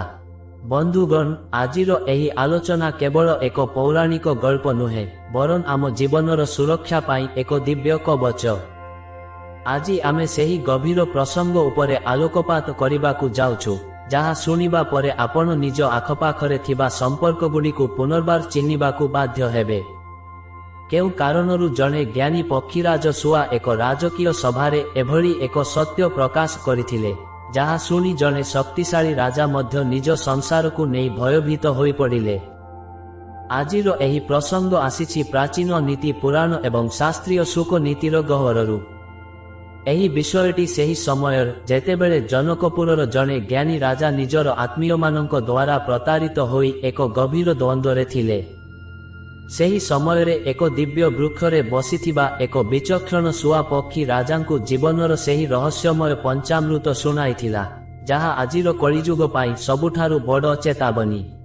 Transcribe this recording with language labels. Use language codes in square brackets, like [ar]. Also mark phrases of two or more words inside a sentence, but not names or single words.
[or] ବନ୍ଧୁଗଣ ଆଜିର ଏହି ଆଲୋଚନା କେବଳ ଏକ ପୌରାଣିକ ଗଳ୍ପ ନୁହେଁ, ବରଂ ଆମ ଜୀବନର ସୁରକ୍ଷା ପାଇଁ ଏକ ଦିବ୍ୟ କବଚ। ଆଜି ଆମେ ସେହି ଗଭୀର ପ୍ରସଙ୍ଗ ଉପରେ ଆଲୋକପାତ କରିବାକୁ ଯାଉଛୁ, ଯାହା ଶୁଣିବା ପରେ ଆପଣ ନିଜ ଆଖପାଖରେ ଥିବା ସମ୍ପର୍କ ଗୁଡ଼ିକୁ ପୁନର୍ବାର ଚିହ୍ନିବାକୁ ବାଧ୍ୟ ହେବେ। କେଉଁ କାରଣରୁ ଜଣେ ଜ୍ଞାନୀ ପକ୍ଷୀରାଜ ଶୁଆ ଏକ ରାଜକୀୟ ସଭାରେ ଏଭଳି ଏକ ସତ୍ୟ ପ୍ରକାଶ କରିଥିଲେ, ଯାହା ଶୁଣି ଜଣେ ଶକ୍ତିଶାଳୀ ରାଜା ମଧ୍ୟ ନିଜ ସଂସାରକୁ ନେଇ ଭୟଭୀତ ହୋଇ ପଡ଼ିଲେ। ଆଜିର ଏହି ପ୍ରସଙ୍ଗ ଆସିଛି ପ୍ରାଚୀନ ନୀତି ପୁରାଣ ଏବଂ ଶାସ୍ତ୍ରୀୟ ସୁଖ ନୀତିର ଗହ୍ୱରରୁ। ଏହି ବିଷୟଟି ସେହି ସମୟର ଯେତେବେଳେ ଜନକପୁରର ଜଣେ ଜ୍ଞାନୀ ରାଜା ନିଜର ଆତ୍ମୀୟ ମାନଙ୍କ ଦ୍ୱାରା ପ୍ରତାରିତ ହୋଇ ଏକ ଗଭୀର ଦ୍ୱନ୍ଦ୍ୱରେ ଥିଲେ। ସେହି ସମୟରେ ଏକ ଦିବ୍ୟ ବୃକ୍ଷରେ ବସିଥିବା ଏକ ବିଚକ୍ଷଣ ଶୁଆ ପକ୍ଷୀ ରାଜାଙ୍କୁ ଜୀବନର ସେହି ରହସ୍ୟମୟ ପଞ୍ଚାମୃତ ଶୁଣାଇଥିଲା, ଯାହା ଆଜିର କଳିଯୁଗ ପାଇଁ ସବୁଠାରୁ ବଡ଼ ଚେତାବନୀ।